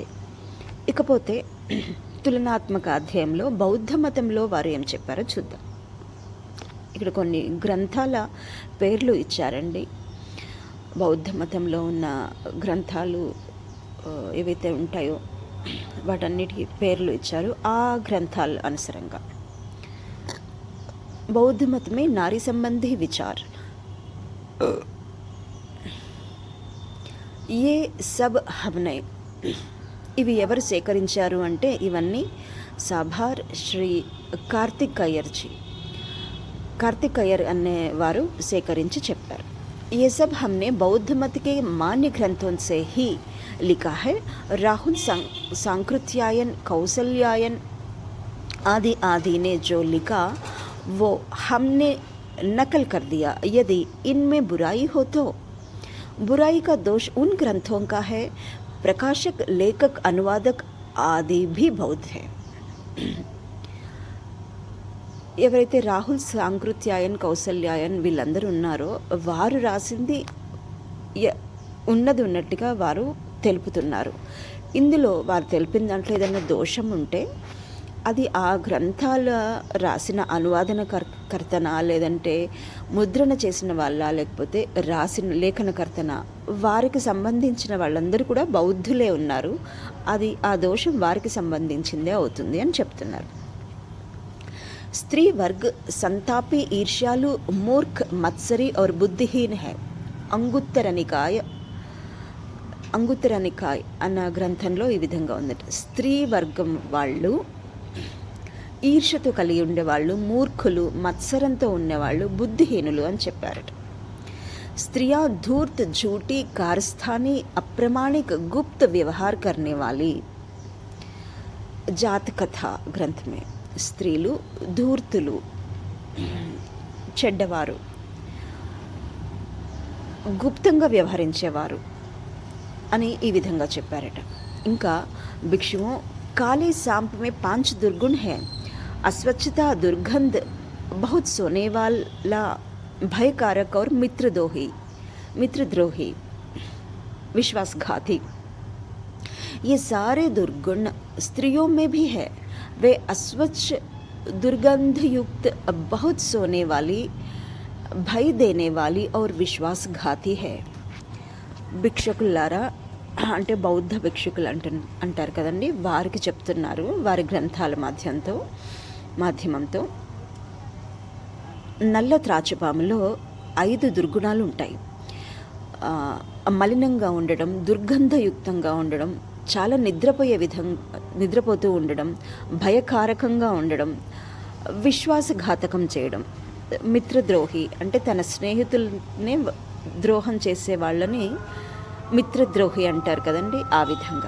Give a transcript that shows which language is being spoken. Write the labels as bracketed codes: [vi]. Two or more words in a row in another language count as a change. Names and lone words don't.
[te] ఇకపోతే తులనాత్మక అధ్యాయంలో బౌద్ధ మతంలో వారు ఏం చెప్పారో చూద్దాం. ఇక్కడ కొన్ని గ్రంథాల పేర్లు ఇచ్చారండి. బౌద్ధ మతంలో ఉన్న గ్రంథాలు ఏవైతే ఉంటాయో వాటన్నిటికీ పేర్లు ఇచ్చారు. ఆ గ్రంథాల అనుసరంగా [hi] बौद्ध मत में नारी संबंधी विचार ये सब हमने [te] ఇవి ఎవరు సేకరించారు అంటే ఇవన్నీ సాభార్ శ్రీ కార్తిక్ అయ్యర్ అనేవారు సేకరించి చెప్పారు. [hi] ये सब हमने बौद्ध मत के मान्य ग्रंथों से ही लिखा है. राहुल सांकृत्यायन कौसल्यायन आदि ने जो लिखा वो हमने नकल कर दिया. यदि इनमें बुराई हो तो बुराई का दोष उन ग्रंथों का है. प्रकाशक, लेखक, अनुवादक आदि भी बौद्ध है. [te] ఎవరైతే రాహుల్ సాంకృత్యాయన్ కౌసల్యాయన్ వీళ్ళందరూ ఉన్నారో వారు రాసింది ఉన్నది ఉన్నట్టుగా వారు తెలుపుతున్నారు. ఇందులో వారు తెలిపిన దాంట్లో ఏదైనా దోషం ఉంటే అది ఆ గ్రంథాల రాసిన అనువాదన కర్తన, లేదంటే ముద్రణ చేసిన వాళ్ళ, లేకపోతే రాసిన లేఖనకర్తన, వారికి సంబంధించిన వాళ్ళందరూ కూడా బౌద్ధులే ఉన్నారు. అది ఆ దోషం వారికి సంబంధించిందే అవుతుంది అని చెప్తున్నారు. [hi] स्त्री वर्ग संतापी, ईर्ष्यालु, मूर्ख, मत्सरी और बुद्धिहीन है. [te] అంగుత్తర నికాయ్ అన్న గ్రంథంలో ఈ విధంగా ఉందట. స్త్రీ వర్గం వాళ్ళు ఈర్ష్యతో కలిగి ఉండేవాళ్ళు, మూర్ఖులు, మత్సరంతో ఉండేవాళ్ళు, బుద్ధిహీనులు అని చెప్పారట. [hi] స్త్రియా धूर्त, झूठी, कारस्थानी, अप्रामाणिक, गुप्त व्यवहार करने वाली. जात कथा ग्रंथ में [te] స్త్రీలు ధూర్తులు, చెడ్డవారు, గుప్తంగా వ్యవహరించేవారు అని ఈ విధంగా చెప్పారట. ఇంకా భిక్షువు కాళీ [hi] सांप में 5 दुर्गुण है. अस्वच्छता, दुर्गंध, बहुत सोने वाला, भयकारक और मित्रद्रोही, विश्वासघाती. ये सारे दुर्गुण स्त्रियों में भी है. वे अस्वच्छ, दुर्गंध युक्त, बहुत सोने वाली, भय देने वाली और विश्वासघाती है. [te] భిక్షకులారా అంటే బౌద్ధ భిక్షకులు అంటారు కదండి, వారికి చెప్తున్నారు వారి గ్రంథాల మాధ్యమంతో నల్ల త్రాచుపాములో 5 దుర్గుణాలు ఉంటాయి. మలినంగా ఉండడం, దుర్గంధయుక్తంగా ఉండడం, చాలా నిద్రపోతూ ఉండడం, భయకారకంగా ఉండడం, విశ్వాసఘాతకం చేయడం, మిత్రద్రోహి అంటే తన స్నేహితుల్నే ద్రోహం చేసే వాళ్ళని మిత్రద్రోహి అంటారు కదండి, ఆ విధంగా.